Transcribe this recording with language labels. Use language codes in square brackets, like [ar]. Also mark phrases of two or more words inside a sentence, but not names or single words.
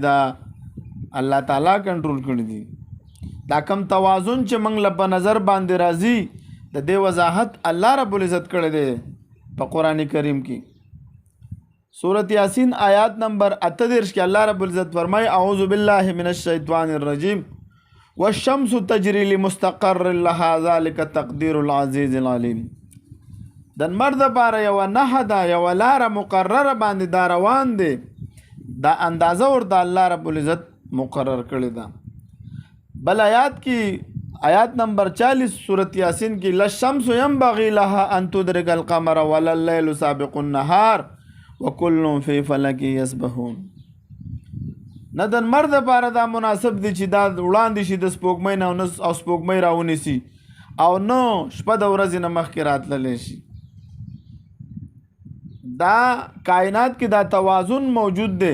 [ps] دا الله تعالی کنټرول کړي دي. دا کم توازن چې موږ له په نظر باندې راځي د دې وضاحت [ar] الله رب العزت [ps] کړی دی په قرآن کریم کې. سورۃ یاسین آیات نمبر 38 کې الله رب العزت فرمایي [ar] اعوذ بالله من الشیطان الرجیم والشمس تجری لمستقر لها ذلك تقدیر العزیز العلیم. [ps] د نمر دپاره یوه نښه ده، یوه لاره مقرره باندې دا روان دی. دا اندازه ورته [ar] الله رب العزت [ps] مقرر کړې ده. بل آیات کې آیات نمبر 40 سورۃ یاسین کې [ar] للشمس ينبغي لها ان تدرك القمر ولا الليل سابق النهار وکل فی فلک یسبحون. [ps] نه د لمر دپاره دا مناسب دی چې دا وړاندې شي د سپوږمۍ نه او سپوږمۍ راونیسي او نه شپه د ورځې نه مخکې راتللی شي. دا کائنات کې دا توازن موجود دی.